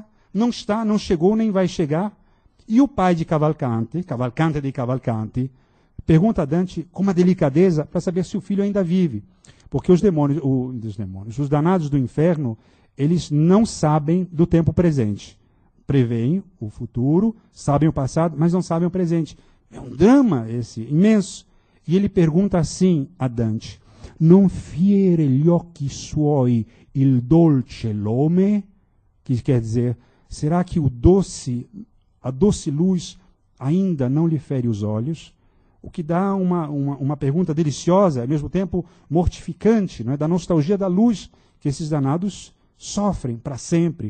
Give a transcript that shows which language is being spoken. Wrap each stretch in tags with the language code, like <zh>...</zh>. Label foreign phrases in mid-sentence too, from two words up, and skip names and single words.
<pt>Não está, não chegou, nem vai chegar. E o pai de Cavalcanti, Cavalcante dei Cavalcanti, pergunta a Dante com uma delicadeza para saber se o filho ainda vive. Porque os danados do inferno, eles não sabem do tempo presente. Preveem o futuro, sabem o passado, mas não sabem o presente. É um drama esse, imenso. E ele pergunta assim a Dante,</pt> <it>non fiere gli occhi suoi il dolce lume?</it> <pt>Que quer dizer, será que a doce luz ainda não lhe fere os olhos? O que dá uma pergunta deliciosa, ao mesmo tempo mortificante, não é? Da nostalgia da luz que esses danados sofrem para sempre.</pt>